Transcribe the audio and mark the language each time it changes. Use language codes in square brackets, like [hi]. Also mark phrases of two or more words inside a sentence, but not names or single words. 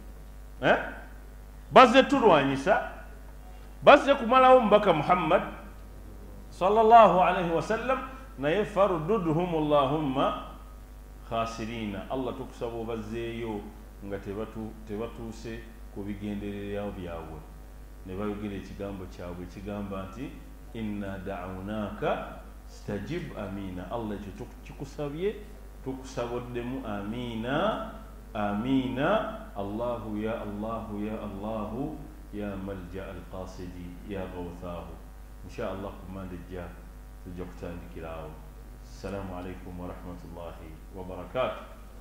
[lg] bazze tulwanyisa bazze kumalawo mubaka Muhammad [ar] صلى الله عليه وسلم [lg] naye [ar] فردهم اللهم خاسرين [lg] Allah tukusaba obazzeeyo nga tebatuuse ku bigendererwa byabwe ne bayogera ekigambo kyabwe ekigamba nti [ar] إنا دعوناك استجب آمين الله [lg] ekyo kikusabye tukusaboddemu [ar] آمين آمين الله يا الله يا الله يا ملجأ القاصدين يا غوثاه إن شاء الله [lg] kumanda ejja tujja kutandikira awo. [ar] السلام عليكم ورحمة الله وبركاته.